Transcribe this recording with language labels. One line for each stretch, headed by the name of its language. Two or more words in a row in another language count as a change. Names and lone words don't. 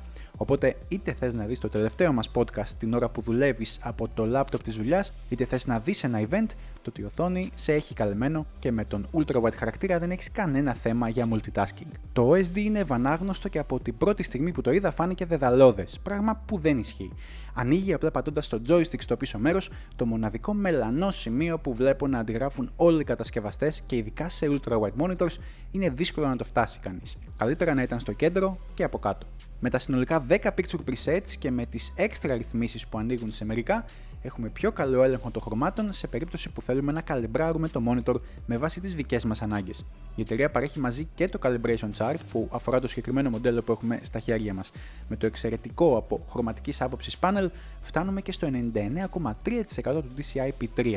Greek: Οπότε, είτε θες να δεις το τελευταίο μας podcast την ώρα που δουλεύεις από το laptop της δουλειάς, είτε θες να δεις ένα event, τότε η οθόνη σε έχει καλυμμένο και με τον
English: ultra wide
Greek: χαρακτήρα δεν έχεις κανένα θέμα για multitasking. Το OSD είναι ευανάγνωστο και από την πρώτη στιγμή που το είδα φάνηκε δεδαλώδες, πράγμα που δεν ισχύει. Ανοίγει απλά πατώντας το joystick στο πίσω μέρος, το μοναδικό μελανό σημείο που βλέπω να αντιγράφουν όλοι οι κατασκευαστές και ειδικά σε
English: ultra wide monitors
Greek: είναι δύσκολο να το φτάσει κανείς. Καλύτερα να ήταν στο κέντρο και από κάτω. Με τα συνολικά 10
English: picture presets
Greek: και με τις έξτρα ρυθμίσεις που ανοίγουν σε μερικά, έχουμε πιο καλό έλεγχο των χρωμάτων σε περίπτωση που θέλουμε να καλυμπράρουμε το monitor με βάση τις δικές μας ανάγκες. Η εταιρεία παρέχει μαζί και το
English: calibration chart
Greek: που αφορά το συγκεκριμένο μοντέλο που έχουμε στα χέρια μας. Με το εξαιρετικό από χρωματικής άποψης panel φτάνουμε και στο 99,3% του DCI-P3.